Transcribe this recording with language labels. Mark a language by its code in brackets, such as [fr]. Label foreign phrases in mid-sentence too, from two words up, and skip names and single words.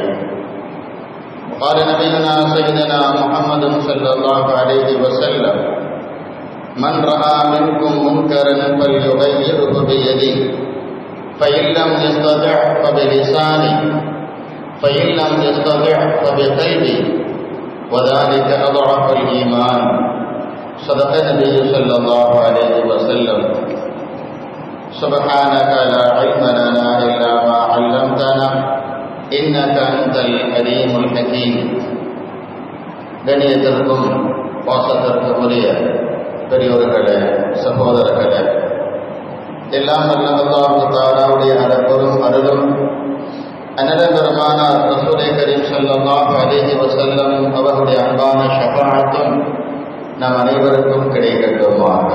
[ar] قال نبينا سيدنا محمد صلى الله عليه وسلم من رأى منكم منكرا فليغيره بيده فإن لم يستطع فبلسانه فإن لم يستطع فبقلبه وذلك أضعف الإيمان صدق النبي صلى الله عليه وسلم. سبحانك لا علم لنا إلا ما علمتنا إنك أنت العليم الحكيم. [ta] கண்ணியத்திற்கும் பாசத்திற்கும் உரிய பெரியோர்களே, சகோதரர்களே, எல்லாம் வல்ல அல்லாஹ் தஆலாவுடைய அருளும் அருளும் அன்னதரமான ரசூலே கரீம் [ar] صلى الله عليه وسلم [ta] அவர்களுடைய அன்பான ஷஃபாஅத்தும் நம் அனைவருக்கும் கிடைக்கட்டுமாக.